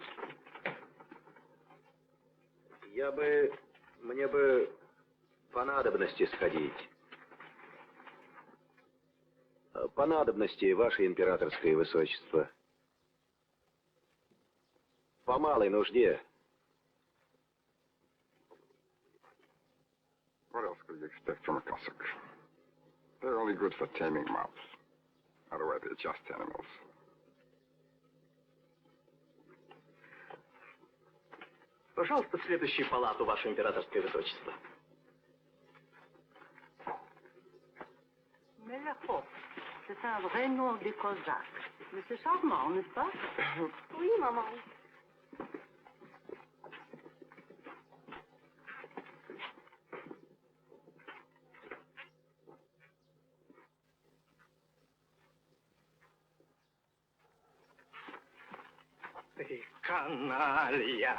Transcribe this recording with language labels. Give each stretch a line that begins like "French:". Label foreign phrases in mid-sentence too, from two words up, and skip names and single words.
Russian: Мне бы по надобности сходить. По надобности, ваше императорское высочество. По малой нужде.
English: What else could you expect from a Cossack? They're only good for taming mobs. Otherwise, they're just animals.
Russian: Пожалуйста, в следующую палату, ваше императорское высочество.
French: Melakhov, c'est un vrai nom de cosaque. Mais c'est charmant, n'est-ce pas? Oui, maman.
Russian: Ты каналья!